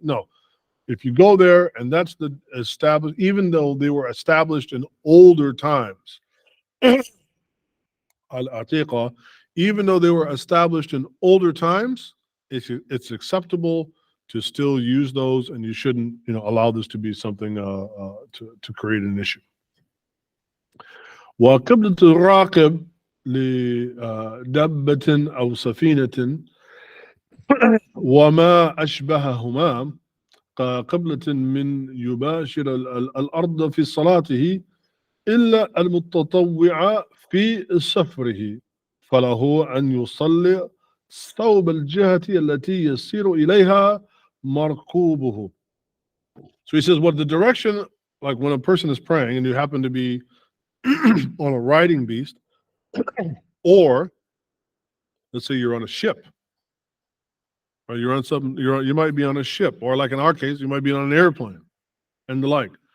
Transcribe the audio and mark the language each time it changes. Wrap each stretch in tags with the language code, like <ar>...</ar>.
<en>No, if you go there and that's the established, even though they were established in older times, al-Atiqa, even though they were established in older times, it's acceptable to still use those, and you shouldn't allow this to be something to create an issue.</en> <ar>وقبلة الراكب لدبة أو سفينة وما أشبههما كقبلة من يباشر الأرض في صلاته إلا المتطوع في سفره فله أن يصلي صوب الجهة التي يسير إليها مركوبه.</ar> <en>So he says, what the direction, like when a person is praying and you happen to be on a riding beast, or let's say you're on a ship, or you're on something, you might be on a ship, or like in our case, you might be on an airplane and the like.</en>